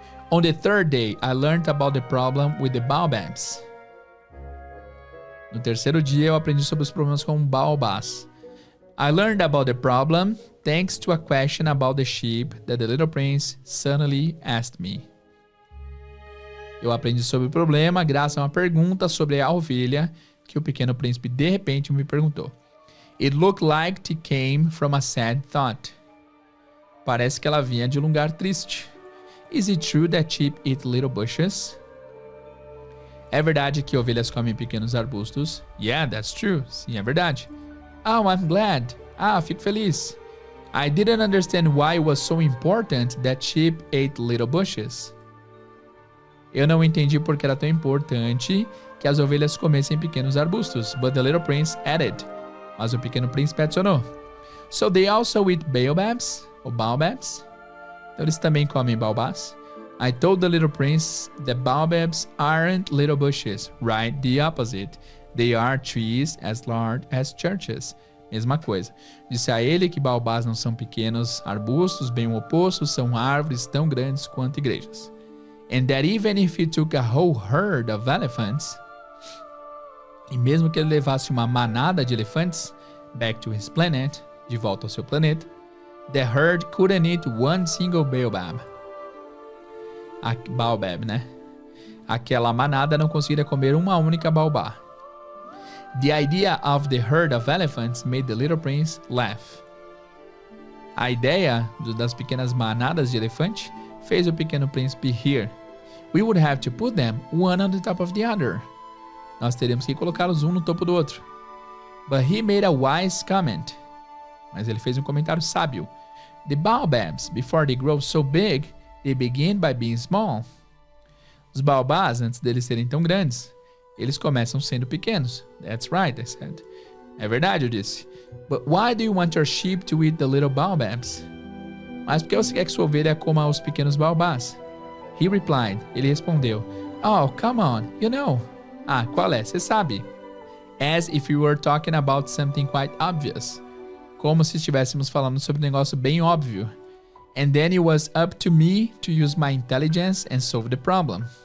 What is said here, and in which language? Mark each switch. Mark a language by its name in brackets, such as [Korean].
[English] On the third day, I learned about the problem with the baobabs. [Portuguese] No terceiro dia, eu aprendi sobre os problemas com baobás. [English] I learned about the problem thanks to a question about the sheep that the little prince suddenly asked me. [Portuguese] Eu aprendi sobre o problema graças a uma pergunta sobre a ovelha que o Pequeno Príncipe de repente me perguntou. [English] It looked like it came from a sad thought. [Portuguese] Parece que ela vinha de um lugar triste. [English] Is it true that sheep eat little bushes? [Portuguese] É verdade que ovelhas comem pequenos arbustos? [English] Yeah, that's true. [Portuguese] Sim, é verdade. [English] Oh, I'm glad. [Portuguese] Fico feliz. [English] I didn't understand why it was so important that sheep ate little bushes. [Portuguese] Eu não entendi porque era tão importante que as ovelhas comessem pequenos arbustos. [English] But the little prince added. [Portuguese] Mas o Pequeno Príncipe adicionou. [English] So they also eat baobabs? [Portuguese] Ou baobabs? Então eles também comem baobás? [English] I told the little prince that baobabs aren't little bushes. Right, the opposite. They are trees as large as churches. [Portuguese] Mesma coisa. Disse a ele que baobás não são pequenos arbustos, bem o oposto, são árvores tão grandes quanto igrejas. [English] And that even if he took a whole herd of elephants, [Portuguese] e mesmo que ele levasse uma manada de elefantes, [English] back to his planet, [Portuguese] de volta ao seu planeta, [English] the herd couldn't eat one single baobab. Baobab, né? [Portuguese] Aquela manada não conseguiria comer uma única baobá. [English] The idea of the herd of elephants made the little prince laugh. [Portuguese] A ideia das pequenas manadas de elefante fez o Pequeno Príncipe rir. [English] We would have to put them one on the top of the other. [Portuguese] Nós teríamos que colocá-los um no topo do outro. [English] But he made a wise comment. [Portuguese] Mas ele fez um comentário sábio. [English] The baobabs, before they grow so big, they begin by being small. [Portuguese] Os baobás, antes deles serem tão grandes, eles começam sendo pequenos. [English] That's right, I said. [Portuguese] É verdade, eu disse. [English] But why do you want your sheep to eat the little baobabs? [Portuguese] Mas por que você quer que sua ovelha coma os pequenos baobás? [English] He replied. [Portuguese] Ele respondeu. [English] Oh, come on, you know. [Portuguese] Qual é? Você sabe. [English] As if we were talking about something quite obvious. [Portuguese] Como se estivéssemos falando sobre um negócio bem óbvio. [English] And then it was up to me to use my intelligence and solve the problem.